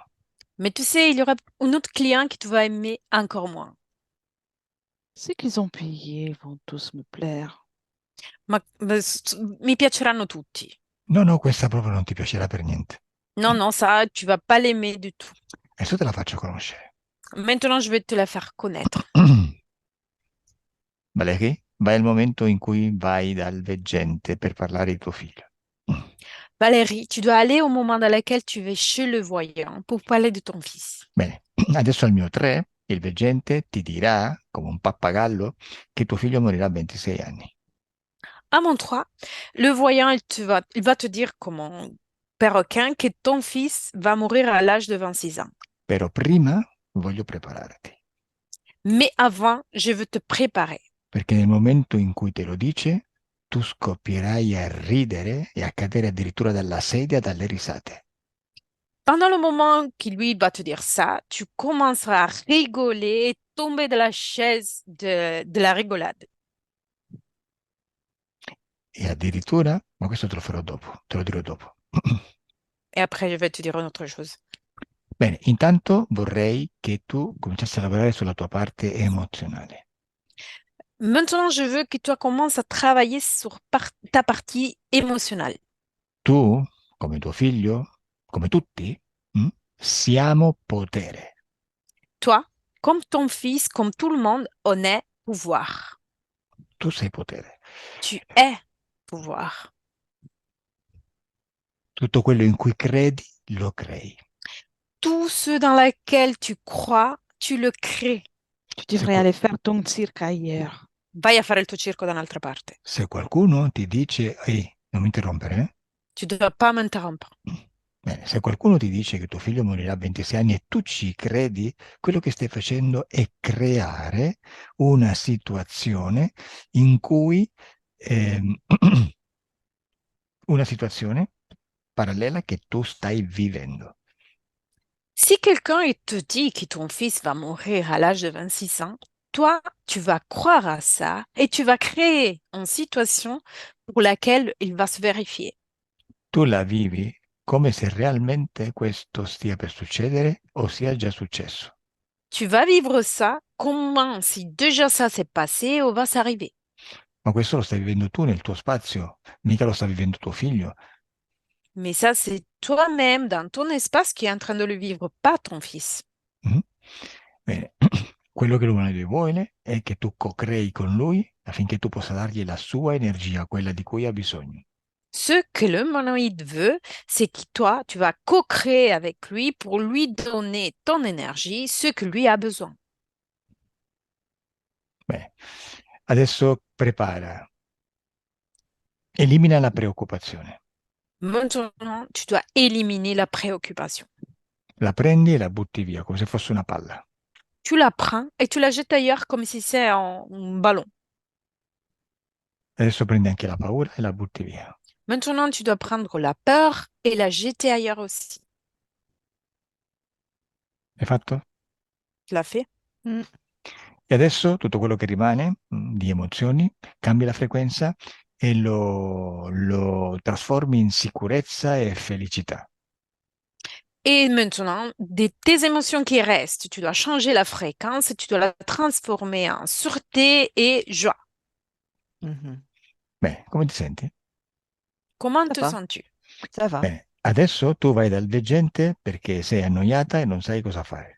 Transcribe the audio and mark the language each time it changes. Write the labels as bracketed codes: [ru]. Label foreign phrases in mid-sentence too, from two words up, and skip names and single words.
[fr] Mais tu sais, il y aura un autre client qui te va aimer encore moins. Ceux qu'ils ont payés vont tous me plaire. [it] Mi piaceranno tutti. No, no, questa proprio non ti piacerà per niente. [fr] Non, non, ça, tu vas pas l'aimer du tout. [it] Adesso te la faccio conoscere. [fr] Maintenant, je vais te la faire connaître. [it] Valerie, vai al momento in cui vai dal veggente per parlare di tuo figlio. [fr] Valérie, tu dois aller au moment dans lequel tu vas chez le voyant pour parler de ton fils. [it] Bene, adesso al mio 3, il veggente ti dirà, come un pappagallo, che tuo figlio morirà a 26 anni. [fr] À mon 3, le voyant, il va te dire comme un perroquin que ton fils va mourir à l'âge de 26 ans. [it] Però prima voglio prepararti, [fr] Mais avant, je veux te préparer. [it] perché nel momento in cui te lo dice, tu scoppierai a ridere e a cadere addirittura dalla sedia dalle risate. [fr] Pendant le moment qu'il lui va te dire ça, tu commenceras à rigoler et tomber de la chaise de la rigolade. [it] E addirittura, ma questo te lo farò dopo, te lo dirò dopo. [fr] Et après, je vais te dire une autre chose. [it] Bene, intanto vorrei che tu cominciassi a lavorare sulla tua parte emozionale. [fr] Maintenant, je veux que toi commences à travailler sur ta partie émotionnelle. [it] Tu, come tuo figlio, come tutti, siamo potere. [fr] Toi, comme ton fils, comme tout le monde, on est pouvoir. [it] Tu sei potere. [fr] Tu es pouvoir. [it] Tutto quello in cui credi, lo crei. [fr] Tout ce dans lequel tu crois, tu le crées. Tu [it] Se, [fr] devrais [it] qua- [fr] aller faire ton cirque ailleurs. [it] Vai a fare il tuo circo da un'altra parte. se qualcuno ti dice, ehi, non mi interrompere, eh? [fr] Tu ne dois pas m'interrompre. [it] Bene, se qualcuno ti dice che tuo figlio morirà a 26 anni e tu ci credi, quello che stai facendo è creare una situazione in cui ehm, una situazione parallela che tu stai vivendo. [fr] Si quelqu'un il te dit que ton fils va mourir à l'âge de 26 ans, toi, tu vas croire à ça et tu vas créer une situation pour laquelle il va se vérifier. [it] Tu la vivi come se realmente questo stia per succedere o sia già successo. [fr] Tu vas vivre ça comment si déjà ça s'est passé ou va s'arriver. [it] Ma questo lo stai vivendo tu nel tuo spazio, mica lo sta vivendo tuo figlio. [fr] Mais ça, c'est toi-même dans ton espace qui est en train de le vivre, pas ton fils. Mhm. [it] Bene, quello che l'umanoide vuole è che tu co-crei con lui affinché tu possa dargli la sua energia, quella di cui ha bisogno. [fr] Ce que le monoïde veut, c'est que toi, tu vas co-créer avec lui pour lui donner ton énergie, ce que lui a besoin. [it] Bene, adesso prepara, elimina la preoccupazione, [fr] Maintenant, tu dois éliminer la préoccupation. [it] la prendi e la butti via come se fosse una palla. [fr] Tu la prends et tu la jettes ailleurs comme si c'est un ballon. [it] Adesso prendi anche la paura e la butti via. [fr] Maintenant, tu dois prendre la peur et la jeter ailleurs aussi. [it] Hai fatto? [fr] Tu l'as fait? Mm. [it] E adesso tutto quello che rimane di emozioni, cambi la frequenza e lo trasformi in sicurezza e felicità. [fr] Et maintenant, tes émotions qui restent, tu dois changer la fréquence et tu dois la transformer en sûreté et joie. Mhm. [it] Bene, come ti senti? [fr] Comment Ça te va, sens-tu? ça va. [it] Bene, adesso tu vai dal veggente perché sei annoiata e non sai cosa fare.